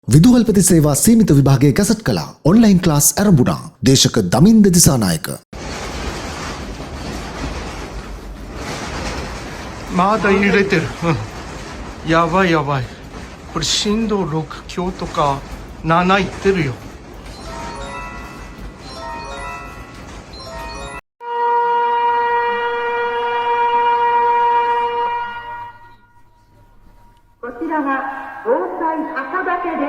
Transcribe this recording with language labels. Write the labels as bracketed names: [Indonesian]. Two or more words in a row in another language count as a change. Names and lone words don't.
[Sinhala] විදුහල්පති සේවා සීමිත විභාගයේ ගැසට් කළා. [English] online class [Sinhala] ආරම්භුණා. දේශක දමින්ද දිසානායක. [Japanese] まだ揺れてる。やばいやばい。これ震度6強とか7いってるよ。こちらは防災函館です。